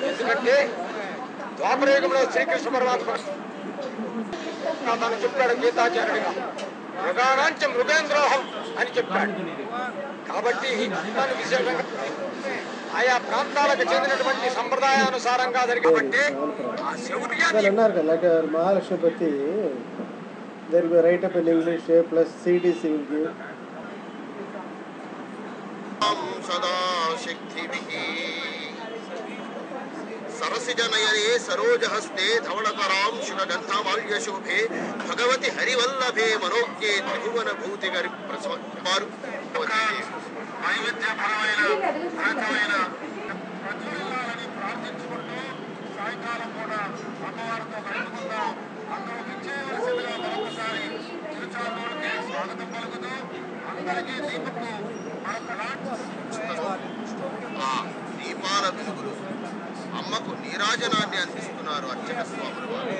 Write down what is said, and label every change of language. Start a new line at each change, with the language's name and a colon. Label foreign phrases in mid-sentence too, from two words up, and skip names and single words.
Telugu: ఎందుకంటే ద్వాపరయుగంలో శ్రీకృష్ణ పరమాత్మ తను చెప్పాడు గీతాచార్యుడిగా,
Sanskrit: మృగాణాంచ మృగేంద్రోహం
Telugu: అని చెప్పాడు. కాబట్టి దాన్ని విశేషంగా ఆయా ప్రాంతాలకు చెందినటువంటి సంప్రదాయానుసారంగా జరిగి కాబట్టి ఆ శౌర్యాన్ని మహాలక్ష్మీపతి
English: there will be write up in English plus CDC will give
Sanskrit: सदा शक्तिभिः सरसिजनयने सरोजहस्ते धवलकरां शुभगन्धमाल्यशोभे भगवति हरिवल्लभे मनोज्ञे त्रिभुवनभूतिगरि
Telugu: వైవిధ్యపరమైన రకమైన ప్రజ్వలాలని ప్రార్థించుకుంటూ సాయంకాలం కూడా అమ్మవారితో గడుపుకుందాం. అందరూ విచ్చేయవలసిందిగా మరొకసారి తిరుచానూరుకి స్వాగతం పలుకుతూ అందరికీ దీపకు దీపాల వెలుగులు అమ్మకు నీరాజనాన్ని అందిస్తున్నారు అర్చక స్వాముల వారు.